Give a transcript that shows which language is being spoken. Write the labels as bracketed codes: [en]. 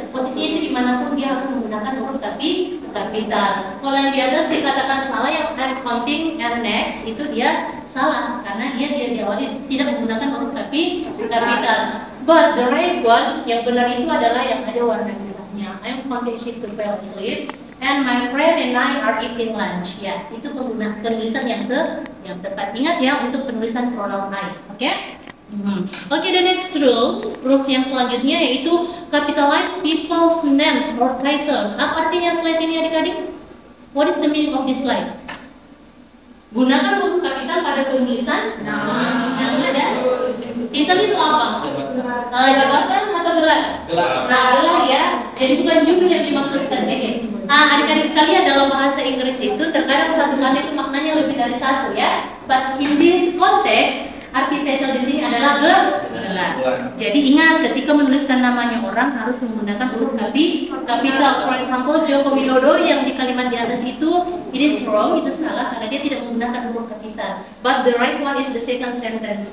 [id] Posisinya itu dimanapun dia harus menggunakan huruf kapital. Kalau yang di atas dikatakan salah, yang I'm counting and next itu dia salah karena dia diawali tidak menggunakan huruf kapital. [en] But the right one, [id] yang benar itu adalah yang ada warna merahnya. [en] I'm counting sheep to fell asleep, and my friend and I are eating lunch. [id] Ya, itu penulisan yang tepat. Ingat ya untuk penulisan pronoun I. Oke? [en] Oke, the next rules [id] yang selanjutnya yaitu [en] capitalize people's names or titles. [id] Apa artinya slide ini adik-adik? [en] What is the meaning of this slide? [id] Gunakan huruf kapital pada penulisan nama dan titel itu apa? Jabatan atau gelar? Gelar ya. Jadi bukan jumlah yang dimaksudkan sini. Adik-adik sekalian, dalam bahasa Inggris itu terkadang satu kata itu maknanya lebih dari satu ya. [en] But in this context, [id] arti title di sini adalah gelar. Jadi ingat ketika menuliskan namanya orang harus menggunakan huruf kapital. [en] For example, [id] Joko Widodo yang di kalimat di atas itu [en] it is wrong, [id] itu salah karena dia tidak menggunakan huruf kapital. [en] But the right one is the second sentence.